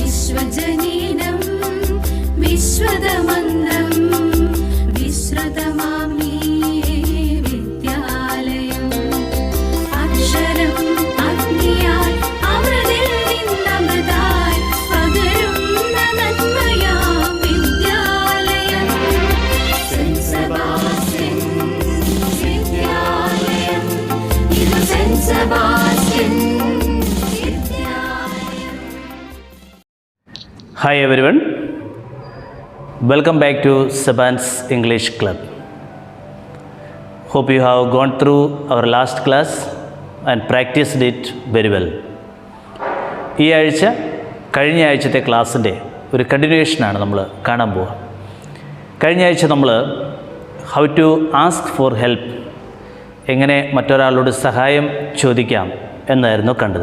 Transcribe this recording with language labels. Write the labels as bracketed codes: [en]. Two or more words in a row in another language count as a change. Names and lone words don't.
[sa] विश्वजनीनं विश्वदमन्दं विश्रुतमामि विद्यालयम् अक्षरम् अग्नियाय [ml] अमृतिൽ നിന്നമൃതായി പകരുന്ന നന്മയാം വിദ്യാലയം സെന്റ് സെബാസ്റ്റ്യൻ വിദ്യാലയം ഇത് സെന്റ് സെബാസ്റ്റ്യൻ. [en] Hi everyone, welcome back to Saban's English Club. Hope you have gone through our last class and practiced it very well. [ml] ഈ ആഴ്ച കഴിഞ്ഞ ആഴ്ചത്തെ ക്ലാസ്സിൻ്റെ ഒരു കണ്ടിന്യൂഷനാണ് നമ്മൾ കാണാൻ പോവുക. കഴിഞ്ഞ ആഴ്ച നമ്മൾ [en] how to ask for help, [ml] എങ്ങനെ മറ്റൊരാളോട് സഹായം ചോദിക്കാം എന്നായിരുന്നു കണ്ടത്.